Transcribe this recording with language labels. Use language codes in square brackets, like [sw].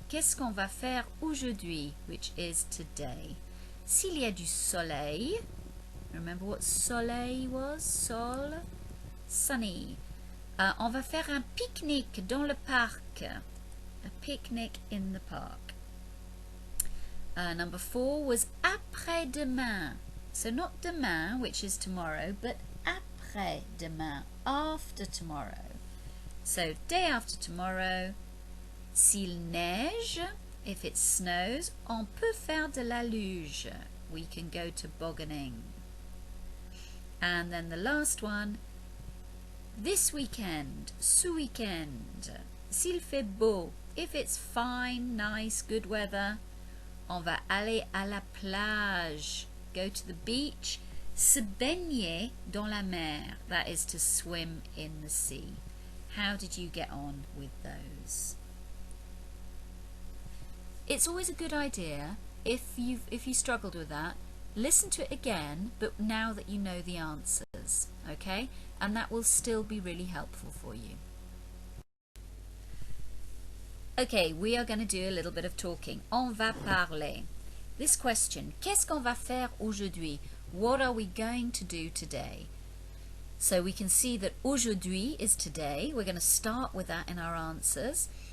[fr] Qu'est-ce qu'on va faire aujourd'hui? [en] Which is today. [fr] S'il y a du soleil. [en] Remember what soleil was? Sol. Sunny. [fr] On va faire un pique-nique dans le parc. [en] A picnic in the park. Number 4 was après-demain. So not demain, which is tomorrow, but après-demain, after tomorrow. So day after tomorrow. [fr] S'il neige, [en] if it snows, [fr] on peut faire de la luge. [en] We can go tobogganing. And then the last one, this weekend, ce weekend. [fr] S'il fait beau, [en] if it's fine, nice, good weather, [fr] On va aller à la plage. [en] Go to the beach. [fr] Se baigner dans la mer. [en] That is to swim in the sea. How did you get on with those? It's always a good idea, if you struggled with that, listen to it again, but now that you know the answers, okay? And that will still be really helpful for you. Okay, we are going to do a little bit of talking. [fr] On va parler. [en] This question, [fr] qu'est-ce qu'on va faire aujourd'hui? [en] What are we going to do today? So we can see that aujourd'hui is today. We're going to start with that in our answers.